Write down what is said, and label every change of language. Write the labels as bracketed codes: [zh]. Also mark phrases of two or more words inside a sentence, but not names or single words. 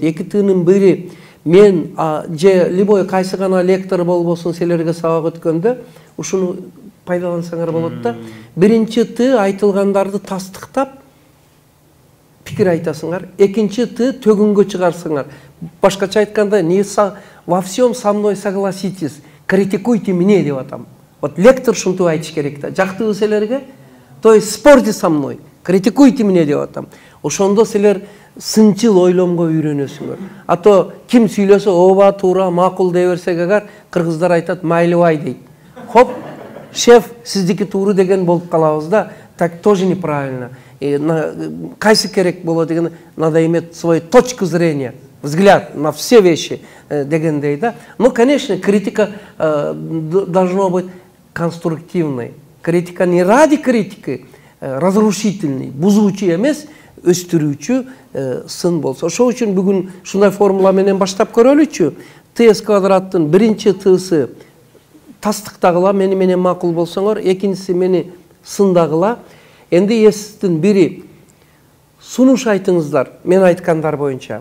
[ky] 2 Т'нын бири мен же любой кайсы гана лектор болбосун силерге сабак өткөндө ушуну пайдалансаңар болот да. Биринчи Т айтылгандарды тастыктап пикир айтасыңар. Экинчи Т төгүнгө чыгарсыңар. Башкача айтканда, [ru] не во всем со мной согласитесь, критикуйте меня, [ky] деп атам. Вот лектор шунту айтыш керек да. Жактыбы силерге? [ru] То есть спорьте со мной, критикуйте меня, [ky] деп атам. Ошондо силер сынчыл ойломго үйрөнөсүңөр. А то ким сүйлөсө ооба, туура, макул дей берсек агар, кыргыздар айтат майлыбай дейт. Хоп, шеф, сиздики тууру деген болуп калабыз да. [ru] Так тоже неправильно. [ky] Кайсы керек болот деген, [ru] надо иметь свою точку зрения. Взгляд на все вещи дегендей, да. Ну, конечно, критика должна быть конструктивной. Критика не ради критики, разрушительный, [ky] бузуучу эмес, өстүрүүчү сын болсо. Ошол үчүн бүгүн шундай формула менен баштап көрөлүчү. ТС квадраттын биринчи Т'сы тастыктагыла, мени менен макул болсоңор, экинчиси мени сындагыла. Энди эстин бири сунуш айтыңыздар, мен айткандар боюнча.